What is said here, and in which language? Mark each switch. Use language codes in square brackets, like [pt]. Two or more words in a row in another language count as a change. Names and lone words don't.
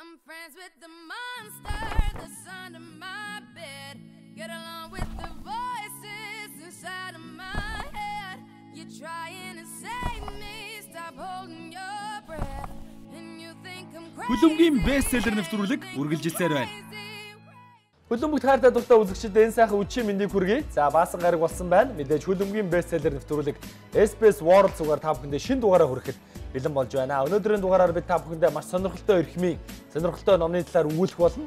[en] friends with the monster that's under my bed. Get along with the voices inside of my head. You're trying to save me, stop holding your breath. And you think I'm crazy. [mn] Хөлбөмбөгийн бестселлер нэвтрүүлэг үргэлжилсээр байна. Хөлбөмбөгт хайртай дуртай үзэгчид энэ сайхан үдшийн мэндийг хүргэе. За баасан гараг болсон байна. Мэдээж хөлбөмбөгийн бестселлер нэвтрүүлэг SBS World зүгээр та бүхэндээ шинэ дугаараа хүрэхэд бэлэн болж байна. Өнөөдрийн дугаараар бид та бүхэндээ маш сонирхолтой эрхмийн, сонирхолтой номны талаар өгүүлэх болно.